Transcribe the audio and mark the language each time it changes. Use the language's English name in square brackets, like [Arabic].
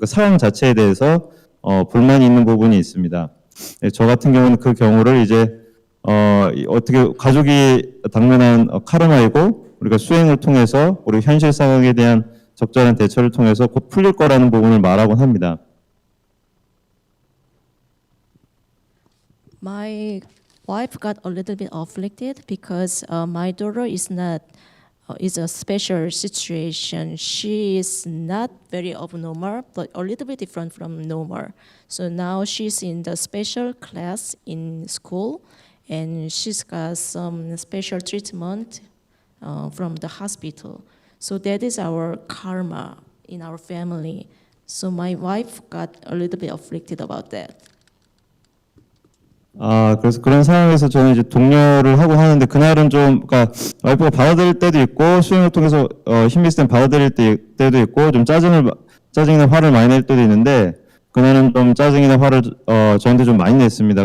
[Korean] 그 상황 자체에 대해서 불만이 있는 부분이 있습니다. 저 같은 경우는 그 경우를 이제 어떻게 가족이 당면한 카르마이고 우리가 수행을 통해서 우리 현실 상황에 대한 적절한 대처를 통해서 곧 풀릴 거라는 부분을 말하곤 합니다. [English] My wife got a little bit afflicted because my daughter is a special situation. She is not very abnormal, but a little bit different from normal. So now she's in the special class in school, and she's got some special treatment from the hospital. So that is our karma in our family. So my wife got a little bit afflicted about that. [Korean] 그래서 그런 상황에서 저는 이제 독려를 하고 하는데 그날은 그러니까 와이프가 받아들일 때도 있고 수행을 통해서 힘이 있을 땐 받아들일 때도 있고 좀 짜증이나 화를 많이 낼 때도 있는데 그날은 좀 짜증이나 화를 저한테 좀 많이 냈습니다.